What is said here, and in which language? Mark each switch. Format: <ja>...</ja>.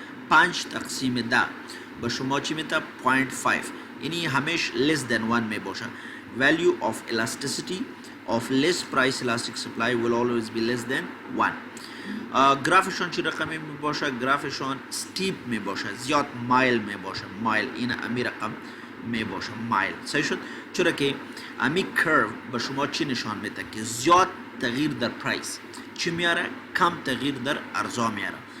<fa>5 تقسیم 10 به شما چی میده؟ 0.5. یعنی همیشه</fa> <en>less than 1</en> <fa>می باشه.</fa> <en>Value of elasticity of less price elastic supply will always be less than 1.</en> <fa>گرافشان چی رقمی می باشه؟ گرافشان steep می باشه، زیاد مایل می باشه. مایل این امی رقم می باشه، مایل. صحیح شد؟ چرا که امی کرو به شما چی نشان میده؟ که زیاد تغییر در پرایس چی میاره؟ کم تغییر در عرضه میاره.</fa>